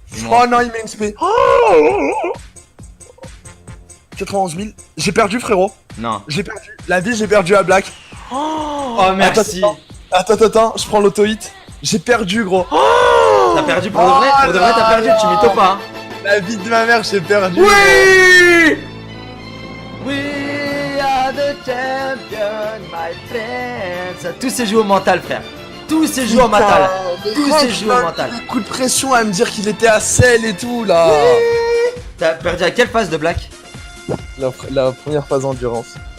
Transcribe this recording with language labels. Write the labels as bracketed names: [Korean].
[French] Oh non, il m'a XP. Oh 91 000. J'ai perdu, frérot. Non. J'ai perdu. La vie, j'ai perdu à Black. Oh merci. Attends, je prends l'auto-hit. J'ai perdu, gros. T'as perdu pour de vrai? Pour de vrai t'as perdu, tu mytho pas hein. La vie de ma mère, j'ai perdu. Oui! [English] We are the champions, my friends. [French] Tout s'est joué au mental frère. Tout s'est joué au mental. Tout s'est joué au mental. Coup de pression à me dire qu'il était à sel et tout là. T'as perdu à quelle phase de Black? La première phase endurance.